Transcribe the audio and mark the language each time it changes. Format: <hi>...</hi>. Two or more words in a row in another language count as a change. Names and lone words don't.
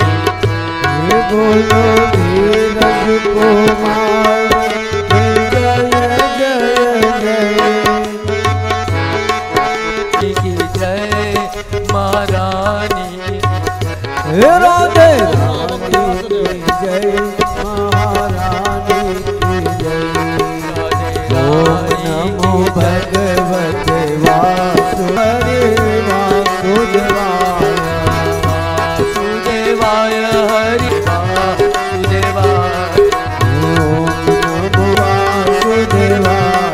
<hi>बोलो धीरज कुमार के जय जय जय। की जय, महारानी राधे रानी की जय, महारानी की जय।</hi> <sa>ओम नमो भगवते वासुदेवाय, वासुदेवाय हरि वासुदेवाय। ओम नमो वासुदेवाय,</sa>